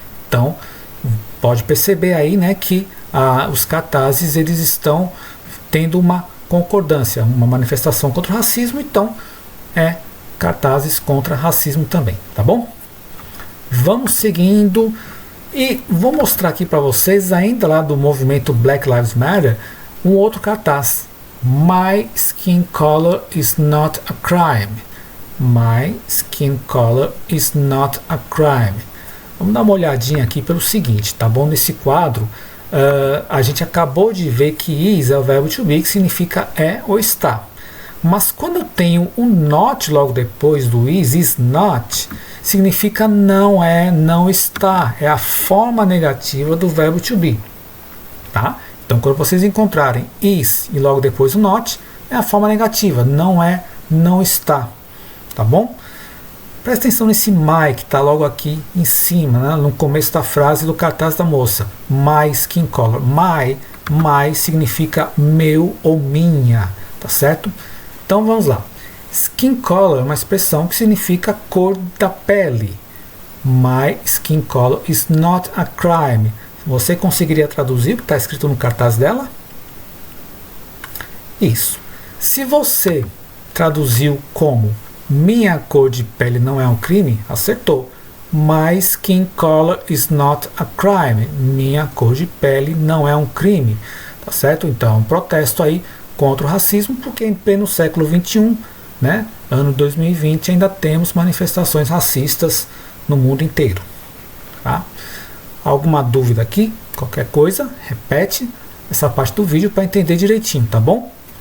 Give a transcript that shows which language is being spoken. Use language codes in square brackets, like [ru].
[pt] Então, pode perceber aí, né, que os cartazes eles estão tendo uma concordância, uma manifestação contra o racismo, então é cartazes contra racismo também, tá bom? Vamos seguindo e vou mostrar aqui para vocês, ainda lá do movimento Black Lives Matter, um outro cartaz. [en] My skin color is not a crime. My skin color is not a crime. [pt] Vamos dar uma olhadinha aqui pelo seguinte, tá bom? Nesse quadro, a gente acabou de ver que is é o verbo to be, que significa é ou está. Mas quando eu tenho um not logo depois do is not, significa não é, não está. É a forma negativa do verbo to be. Tá? Então, quando vocês encontrarem is e logo depois o not, é a forma negativa. Não é, não está. Tá bom? Presta atenção nesse my que está logo aqui em cima, né? No começo da frase do cartaz da moça. [en] My skin color. [pt] My significa meu ou minha. Tá certo? Então vamos lá. Skin color é uma expressão que significa cor da pele. [en] My skin color is not a crime. [pt] Você conseguiria traduzir o que está escrito no cartaz dela? Isso. Se você traduziu como minha cor de pele não é um crime, acertou. [en] My skin color is not a crime. [pt] Minha cor de pele não é um crime. Tá certo? Então, um protesto aí contra o racismo, porque em pleno século XXI, né, ano 2020, ainda temos manifestações racistas no mundo inteiro. Tá? Alguma dúvida aqui? Qualquer coisa, repete essa parte do vídeo para entender direitinho, tá bom?